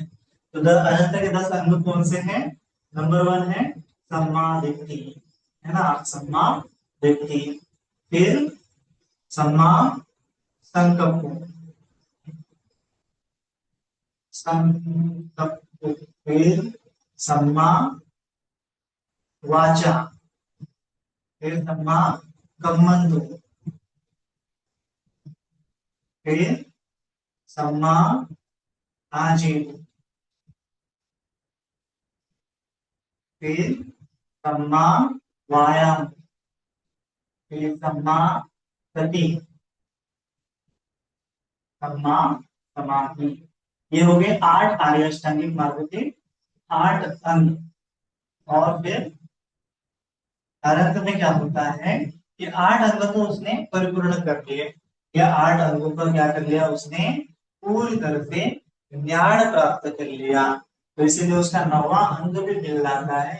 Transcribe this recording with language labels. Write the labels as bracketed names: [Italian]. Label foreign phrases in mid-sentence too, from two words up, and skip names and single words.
[Hindi] तो अरहत के 10 अंग कौन से हैं? नंबर 1 है [Pali] सम्मा दिट्ठी, [Hindi] है ना, [Pali] सम्मा दिट्ठी, [Hindi] फिर [Pali] सम्मा संकल्प, संकल्प, फिर सम्मा वाचा, फिर सम्मा कम्मंतु, फिर सम्मा आजीव, फिर सम्मा वायाम, फिर सम्मा सति, सम्मा समाधि। [Hindi] ये हो गए 8 आर्य अष्टांगिक मार्ग के 8 अंग। और फिर अरहत में क्या होता है कि 8 अंग तो उसने परिपूर्ण कर लिए, या 8 अंगों पर क्या कर लिया उसने, पूरी तरह से ज्ञान प्राप्त कर लिया, तो इसीलिए उसका 9वां अंग भी मिल जाता है।